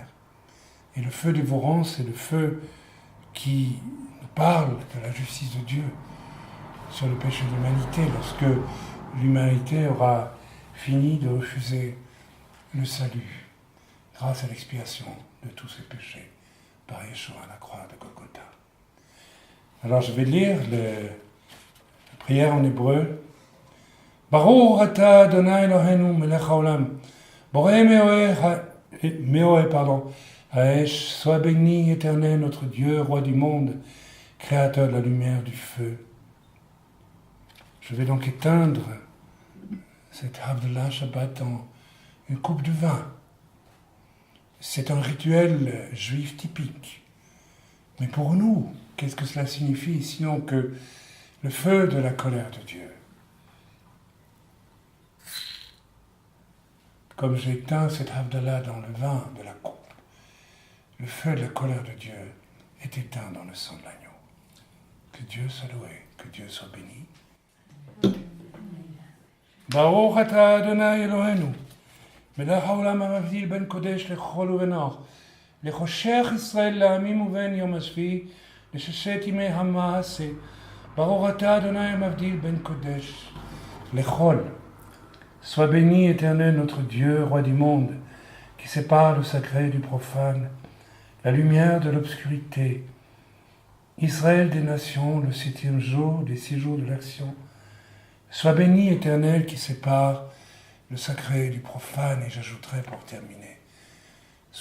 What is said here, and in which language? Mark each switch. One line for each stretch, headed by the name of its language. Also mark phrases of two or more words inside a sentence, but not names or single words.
French: Et le feu dévorant, c'est le feu qui nous parle de la justice de Dieu sur le péché de l'humanité, lorsque l'humanité aura fini de refuser le salut grâce à l'expiation de tous ses péchés par Yeshua à la croix de Golgotha. Alors je vais lire la prière en hébreu.
Hebrew: ברוך אתה אדוני אלוהינו מלך העולם בורא מאורי האש,
French: sois béni, éternel, notre Dieu, roi du monde, créateur de la lumière, du feu. Je vais donc éteindre cette
Hebrew: הבדלה שבת
French: en une coupe de vin. C'est un rituel juif typique. Mais pour nous, qu'est-ce que cela signifie, sinon que le feu de la colère de Dieu? Comme j'éteins cette Havdalah dans le vin de la coupe, le feu de la colère de Dieu est éteint dans le sang de l'agneau. Que Dieu soit loué, que Dieu soit béni.
Hebrew: ברוך אתה אדוני אלוהינו מלך העולם המבדיל בין קודש לחול ובין אור, לחושך ישראל לעמים ובין יום השביעי לששת ימי המעשה. ברוך אתה אדוני המבדיל בין קודש לכל.
French: Sois béni, éternel, notre Dieu, roi du monde, qui sépare le sacré du profane, la lumière de l'obscurité. Israël des nations, le 7e jour des 6 jours de l'action. Sois béni, éternel, qui sépare le sacré du profane, et j'ajouterai pour terminer.